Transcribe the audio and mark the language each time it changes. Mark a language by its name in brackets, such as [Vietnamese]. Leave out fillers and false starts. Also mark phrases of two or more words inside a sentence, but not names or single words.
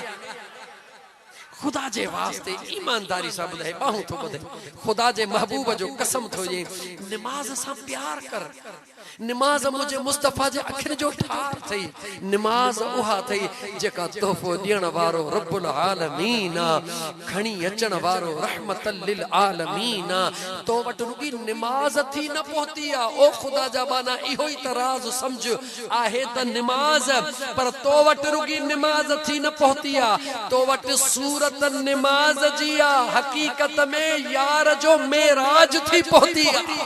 [Sindhi] खुदा जे वास्ते ईमानदारी सां ॿुधाए, बाहूं थो ॿुधे, खुदा जे महबूब जो कसम थो ॾे, निमाज़ सां प्यार कर। निमाज़ मुझे मुस्तफ़ा जे अखियुनि जो ठार थई। निमाज़ उहा थई जेका तोहफ़ो ॾियण वारो रब्बुल आलमीन खणी अचण वारो रहमतल लिल आलमीन तो वटि रुगी निमाज़ थी न पहुती आ। ओ खुदा जा बाना इहो ई त राज़ समझ आहे त निमाज़, पर तो वटि रुगी निमाज़ थी न पहुती आ, तो वटि सूरत निमाज़ जी आ, हकीकत में यार जो मेराज थी पहुती आ।